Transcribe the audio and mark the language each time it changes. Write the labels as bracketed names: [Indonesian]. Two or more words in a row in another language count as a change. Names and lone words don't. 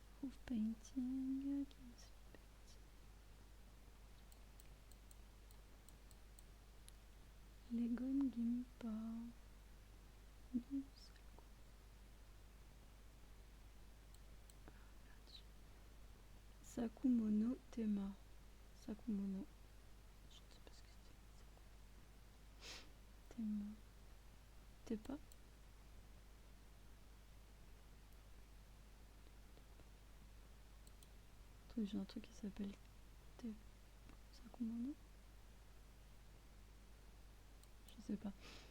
[English] Move painting. Legon Gimpa. Sakumono Tema. [French] Sakumono. Je ne sais pas ce que c'est. Tema. Tepa. J'ai un truc qui s'appelle Sakumono. Je sais pas.